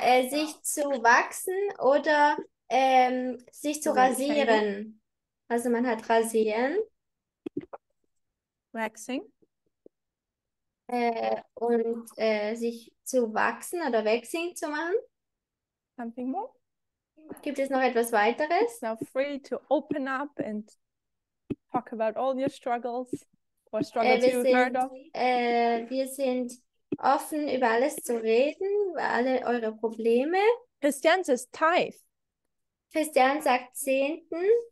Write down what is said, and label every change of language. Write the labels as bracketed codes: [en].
[de] Sich zu wachsen oder sich zu [en] So we're [de] rasieren. Also man hat rasieren [en] Waxing. [de] und sich zu wachsen oder waxing zu machen. [en] Something more? [de] Gibt es noch etwas weiteres? [en] Now free to open up and talk about all your struggles or struggles you've heard of. [de] Wir sind offen, über alles zu reden, über alle eure Probleme. [en] Christian says tithe. [de] Christian sagt Zehnten.